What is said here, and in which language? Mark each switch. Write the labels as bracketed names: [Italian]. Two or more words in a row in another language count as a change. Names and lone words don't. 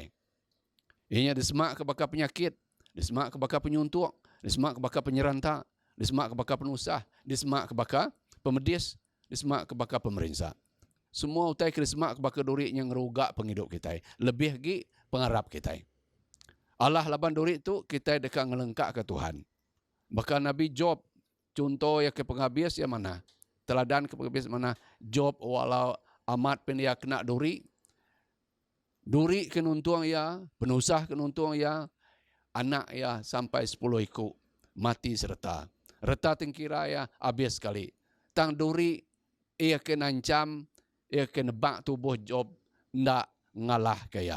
[Iban] Ianya disemak ke bakal penyakit, disemak ke bakal penyuntuk, disemak ke bakal penyerantak, disemak ke bakal penusah, disemak ke bakal pemedis, disemak ke bakal pemerintah. Semua utai kerismak ke bakal duri yang ngerugak penghidup kita. Lebih lagi pengharap kita. Allah laban duri itu kita dekat ngelengkak ke Tuhan. Bahkan Nabi Job contoh yang ke penghabis yang mana? Teladan ke penghabis mana? Job walau amat pen dia kena duri. Duri kenuntuang ya, penusah kenuntuang ya, anak ya sampai 10 ikut mati serta. Reta tingkira ya habis sekali. Tang duri ia kena ancam, ia kena bak tubuh Job ndak ngalah kaya.